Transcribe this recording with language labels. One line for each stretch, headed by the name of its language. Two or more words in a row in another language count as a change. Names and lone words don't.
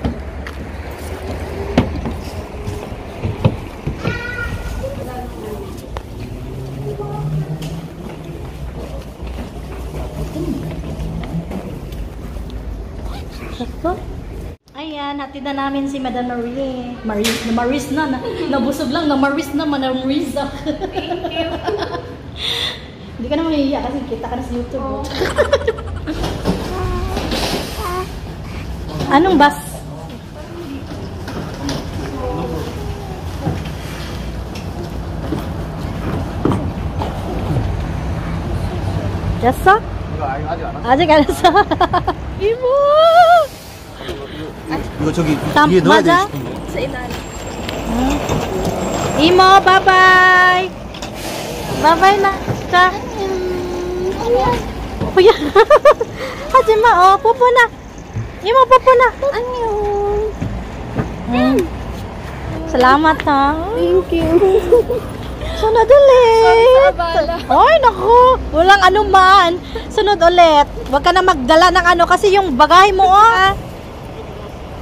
Filipino: Ayan, hatid na namin si Madam Marie. Maris na. Nabusog lang. Maris na. Madam Riza.
English: Thank you.
Filipino: Hindi ka na mahihiya kasi kita ka na sa YouTube. Oh. Anong bus?
Korean: 됐어? 아직 안 했어. 이모! 이거 저기 위에 넣어야 돼. 맞아?
Filipino: Sa ilalim.
Korean: 이모, 바이바이. 바이바이 나. 자. Kuya. 하지마. 뽀뽀 나. 이모 뽀뽀 나. 안녕.
Filipino: Salamat ha.
English: Thank you.
Filipino: Sunod ulit. Sabala. Ay, naku. Walang anuman. Sunod ulit. Huwag ka na magdala ng ano kasi yung bagay mo,